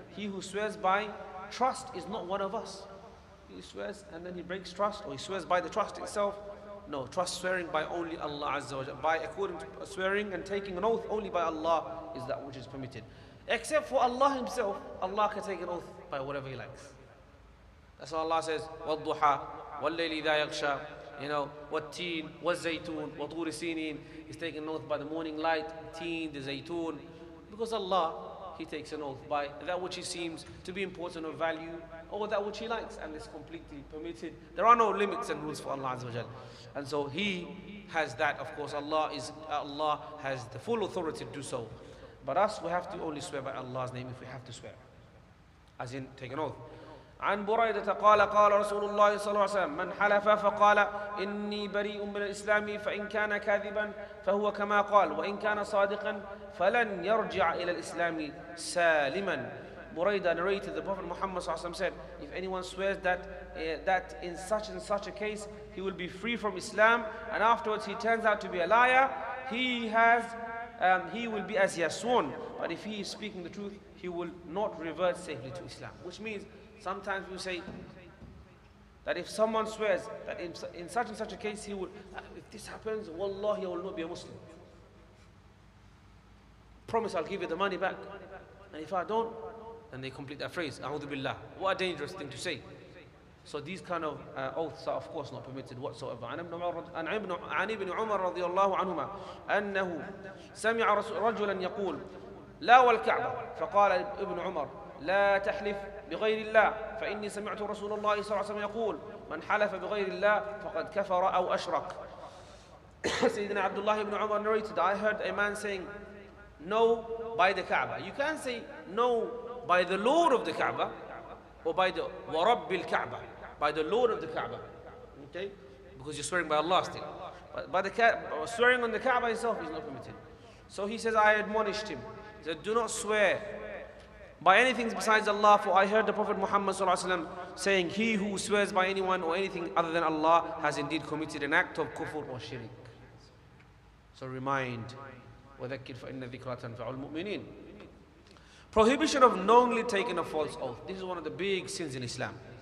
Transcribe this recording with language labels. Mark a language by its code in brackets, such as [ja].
[en] He who swears by trust is not one of us. He swears and then he breaks trust, or he swears by the trust itself. No, trust swearing by only Allah Azza wa Jalla. By according to swearing and taking an oath only by Allah is that which is permitted. Except for Allah Himself, Allah can take an oath by whatever He likes. That's why Allah says, [ar] وَالضُّحَى وَاللَّيْلِ إِذَا يَغْشَى, [en] you know, [ar] وَالتِّينِ وَالزَّيْتُونِ وَطُورِ سِينِينَ. [en] He's taking an oath by the morning light, teen, the zaytun. Because Allah, He takes an oath by that which He seems to be important or value, or that which He likes, and is completely permitted. There are no limits and rules for Allah Azza wa Jal. And so He has that, of course. Allah has the full authority to do so. But us, we have to only swear by Allah's name if we have to swear, as in take an oath. [ar] عن بريدة قال قال رسول الله صلى الله عليه وسلم من حلف فقال إني بريء من الإسلام فإن كان كاذبا فهو كما قال وإن كان صادقا فلن يرجع إلى الإسلام سالما. [en] Buraidah narrated, the Prophet Muhammad صلى الله عليه وسلم said, if anyone swears that in such and such a case he will be free from Islam, and afterwards he turns out to be a liar, he will be as he has sworn. But if he is speaking the truth, he will not revert safely to Islam. Which means sometimes we say that if someone swears that in such and such a case he will, if this happens, wallahi, I will not be a Muslim. Promise I'll give you the money back. And if I don't, then they complete that phrase, A'udhu Billah. What a dangerous thing to say. So these kind of oaths are of course not permitted whatsoever. [ar] عن ابن عمر رضي الله عنهما أنه سمع رجلا يقول لا والكعبة فقال ابن عمر لا تحلف بغير الله فإني سمعت رسول الله صلى الله عليه وسلم يقول من حلف بغير الله فقد كفر أو أشرك. [en] Sayyidina Abdullah ibn Umar narrated, I heard a man saying no by the Kaaba. You can't say no by the Lord of the Kaaba, or by the Warabbil Kaaba, by the Lord of the Kaaba, okay? Because you're swearing by Allah still. But by the swearing on the Kaaba itself is not permitted. So he says, I admonished him. He said, do not swear by anything besides Allah, for I heard the Prophet Muhammad ﷺ saying, he who swears by anyone or anything other than Allah has indeed committed an act of kufr or shirk. So remind, [ar] وَذَكِّرْ فَإِنَّ ذِكْرَى تَنْفَعُ الْمُؤْمِنِينَ. [en] Prohibition of knowingly taking a false oath. This is one of the big sins in Islam.